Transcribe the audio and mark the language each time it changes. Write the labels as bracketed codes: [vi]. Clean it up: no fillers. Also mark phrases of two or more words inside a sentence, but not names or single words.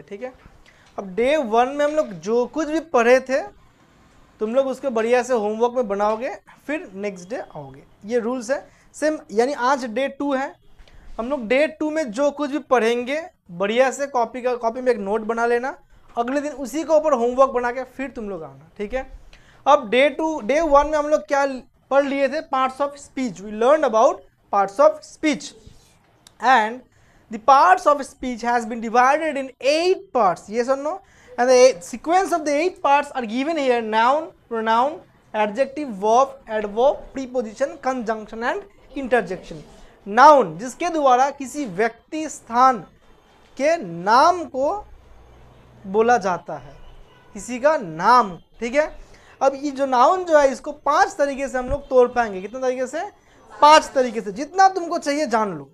[hi] ठीक है, अब डे 1 में हम लोग जो कुछ भी पढ़े थे तुम लोग उसको बढ़िया से होमवर्क में बनाओगे, फिर [en] next day [hi] आओगे। ये रूल्स है सेम, यानी आज डे 2 है, हम लोग डे 2 में जो कुछ भी पढ़ेंगे बढ़िया से कॉपी में एक नोट बना लेना, अगले दिन उसी के ऊपर होमवर्क बना के फिर तुम लोग आना। ठीक है, अब डे 1 में हम लोग क्या पढ़ लिए थे? [en] parts of speech. we learn about parts of speech, and the parts of speech has been divided in 8 parts, yes or no? And the sequence of the 8 parts are given here: noun, pronoun, adjective, verb, adverb, preposition, conjunction and interjection. [hi] noun जिसके द्वारा किसी व्यक्ति स्थान के नाम को बोला जाता है, किसी का नाम। ठीक है, अब ये जो नाउन जो है इसको 5 तरीके से हम लोग तोड़ पाएंगे। कितने तरीके से? 5 तरीके से, जितना तुमको चाहिए जान लो।